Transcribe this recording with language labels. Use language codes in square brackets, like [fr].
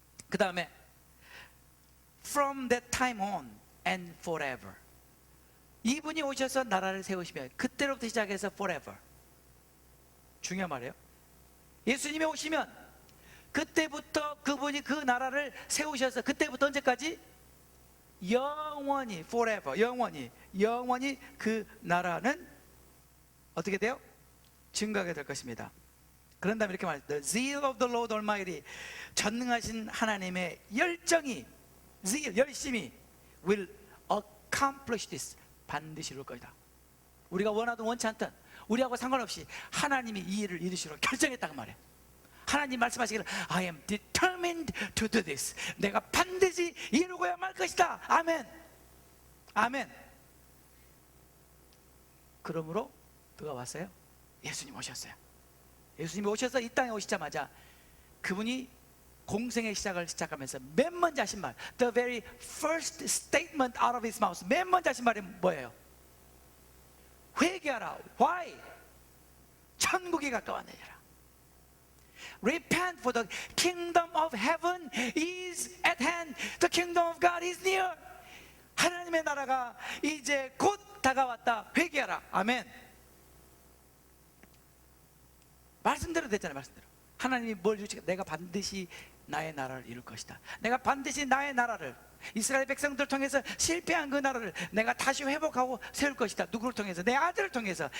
[ko] 그 다음에 [en] from that time on and forever. [ko] 이분이 오셔서 나라를 세우시면 그때로부터 시작해서 forever. 중요한 말이에요. 예수님이 오시면 그때부터 그분이 그 나라를 세우셔서 그때부터 언제까지? 영원히 forever. 영원히 그 나라는 어떻게 돼요? 증가하게 될 것입니다. 그런 다음에 이렇게 말해요. [en] The zeal of the Lord Almighty. [ko] 전능하신 하나님의 열정이 열심히 [en] will accomplish this. [ko] 반드시 이룰 것이다. 우리가 원하든 원치 않든 우리하고 상관없이 하나님이 이 일을 이루시도록 결정했다고 말해요. 하나님 말씀하시기를 [en] I am determined to do this. [ko] 내가 반드시 이루고야 말 것이다. 아멘. 아멘. 그러므로 누가 왔어요? 예수님 오셨어요. 예수님이 오셔서 이 땅에 오시자마자 그분이 공생의 시작을 시작하면서 맨 먼저 하신 말, [en] the very first statement out of his mouth, [ko] 맨 먼저 하신 말이 뭐예요? 회개하라. Why? 천국이 가까웠느니라. [en] Repent, for the kingdom of heaven is at hand. The kingdom of God is near. [ko] 하나님의 나라가 이제 곧 다가왔다. 회개하라. 아멘. 말씀대로 됐잖아요. 말씀대로. 하나님이 뭘 주시겠다. 내가 반드시 나의 나라를 이룰 것이다. 내가 반드시 나의 나라를, 이스라엘 백성들 통해서 실패한 그 나라를 내가 다시 회복하고 세울 것이다. 누구를 통해서? 내 아들을 통해서.